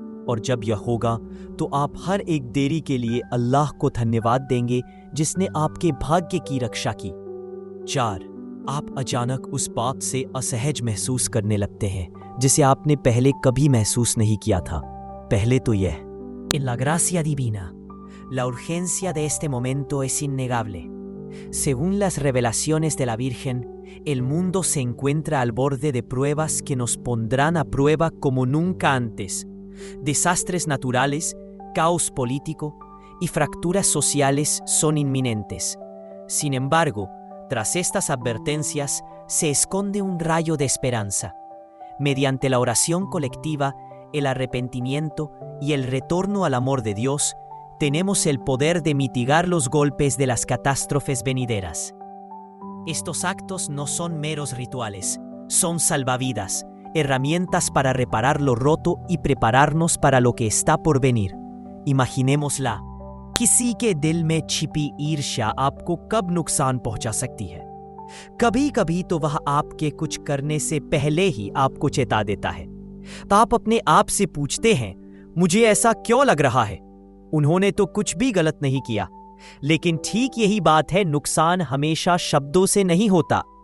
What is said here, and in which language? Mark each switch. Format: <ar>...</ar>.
<hi>और जब यह होगा तो आप हर एक देरी के लिए अल्लाह को धन्यवाद देंगे जिसने आपके भाग्य की रक्षा की। 4. आप अचानक उस बात से असहज महसूस करने लगते हैं जिसे आपने पहले कभी महसूस नहीं किया था। पहले तो यह</hi> <es>En la gracia divina, la urgencia de este momento es innegable. Según las revelaciones de la Virgen, el mundo se encuentra al borde de pruebas que nos pondrán a prueba como nunca antes. Desastres naturales, caos político y fracturas sociales son inminentes. Sin embargo, tras estas advertencias se esconde un rayo de esperanza. Mediante la oración colectiva, el arrepentimiento y el retorno al amor de Dios, tenemos el poder de mitigar los golpes de las catástrofes venideras. Estos actos no son meros rituales, son salvavidas, herramientas para reparar lo roto y prepararnos para lo que está por venir. Imaginémosla.</es> <hi>किसी के दिल में छिपी ईर्ष्या आपको कब नुकसान पहुंचा सकती है? कभी कभी तो वह आपके कुछ करने से पहले ही आपको चेता देता है। तो आप अपने आप से पूछते हैं, मुझे ऐसा क्यों लग रहा है? उन्होंने तो कुछ भी गलत नहीं किया। लेकिन ठीक यही बात है, नुकसान हमेशा शब्दों से नहीं होता।</hi>